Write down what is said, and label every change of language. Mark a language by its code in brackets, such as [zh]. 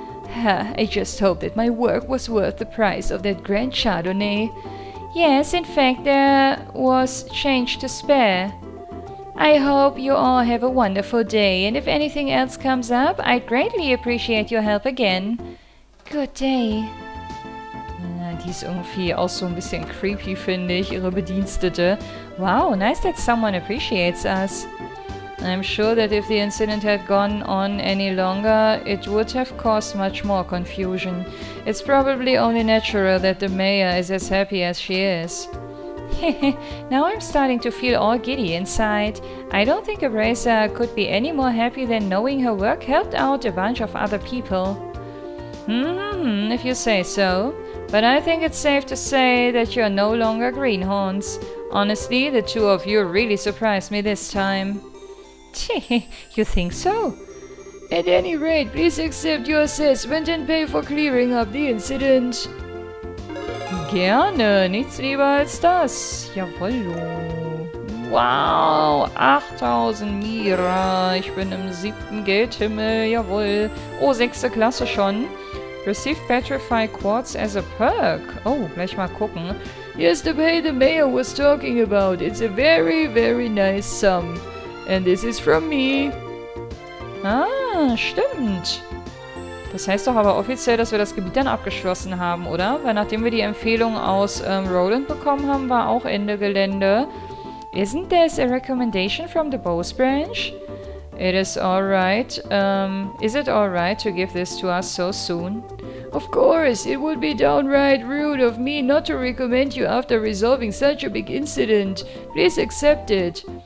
[en] I just hope that my work was worth the price of that grand Chardonnay. Yes, in fact, there was change to spare. I hope you all have a wonderful day, and if anything else comes up, I'd greatly appreciate your help again. Good day. [de] Die ist irgendwie auch so ein bisschen creepy, finde ich, ihre Bedienstete. [en] Wow, nice that someone appreciates us. I'm sure that if the incident had gone on any longer, it would have caused much more confusion. It's probably only natural that the MEHR is as happy as she is. Now I'm starting to feel all giddy inside. I don't think Eraser could be any more happy than knowing her work helped out a bunch of other people. If you say so. But I think it's safe to say that you're no longer greenhorns. Honestly, the two of you really surprised me this time. You think so? At any rate, please accept your assessment and pay for clearing up the incident. [de] Gerne, nichts lieber als das. Jawollo. Wow, 8000 Mira. Ich bin im 7. Geldhimmel, jawohl. Oh, 6. Klasse schon. [en] Received Petrify Quartz as a perk. [de] Oh, gleich mal gucken. [en] Yes, the pay the MEHR was talking about. It's a very, very nice sum. And this is from me. [de] Ah, stimmt. Das heißt doch aber offiziell, dass wir das Gebiet dann abgeschlossen haben, oder? Weil nachdem wir die Empfehlung aus Roland bekommen haben, war auch Ende Gelände. [en] Isn't this a recommendation from the Bows branch? It is alright. Is it alright to give this to us so soon? Of course, it would be downright rude of me not to recommend you after resolving such a big incident. Please accept it.